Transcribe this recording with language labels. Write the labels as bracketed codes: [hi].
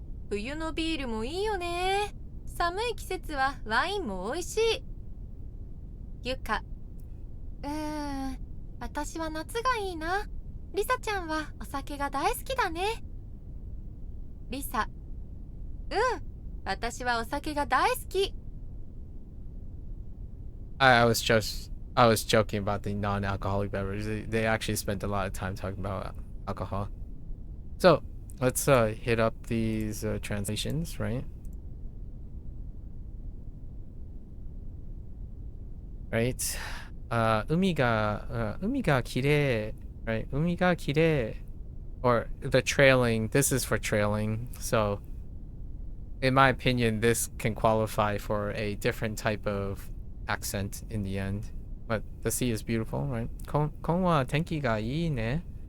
[ja] 冬のビールもいいよね。寒い季節はワインもおいしい。ユカ、私は夏がいいな。リサちゃんはお酒が大好きだね。リサ、うん、私はお酒が大好き。 [en] I was joking about the non-alcoholic beverages. They actually spent a lot of time talking about alcohol. So let's hit up these translations, right? Right. [ja] 海がきれい, right? 海がきれい, [en] or the trailing. This is for trailing. So, in my opinion, this can qualify for a different type of accent in the end. But the sea is beautiful, right? [ja] 今は天気がいいね.